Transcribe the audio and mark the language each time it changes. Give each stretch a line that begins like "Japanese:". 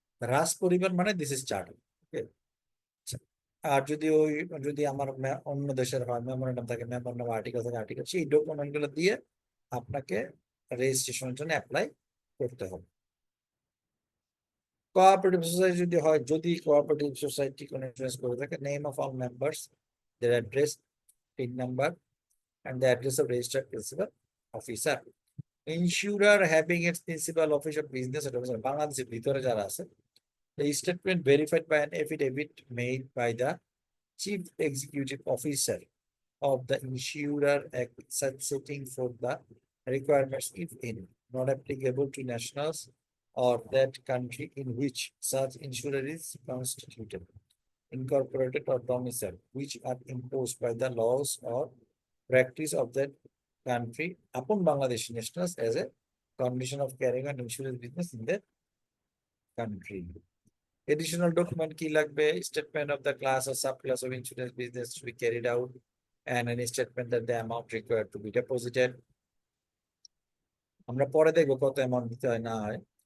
Bangla: রাজ পরিবার মানে this is charter. আর যদি আমার অন্য দেশের হয়, মেমোরেন্ডাম থাকে, মেমোরেন্ডাম আর্টিকেল থাকে, আর্টিকেল, সেই ডকুমেন্ট গুলো দিয়ে আপনাকে রেজিস্ট্রেশনের জন্য অ্যাপ্লাই করতে হবে। কোঅপারেটিভ সোসাইটি যদি হয়, যদি কোঅপারেটিভ সোসাইটি কোনো ইন্স্যুরেন্স করে থাকে,
English: Name of all members, their address, PIN number, and the address of registered principal officer. Insurer having its principal office of business
Bangla: বাংলাদেশের ভিতরে যারা আছে,
English: the statement verified by an affidavit made by the chief executive officer of the insurer setting for the requirements, if any, not applicable to nationals or that country in which such insurer is constituted, incorporated or domiciled, which are imposed by the laws or practice of that country upon Bangladeshi nationals as a condition of carrying on insurance business in the country. Additional document
Bangla: কি লাগবে?
English: Statement of the class or subclass of insurance business to be carried out, and any statement that the amount required to be deposited.
Bangla: আমরা পরে দেখবো কত amount দিতে হয় না হয়।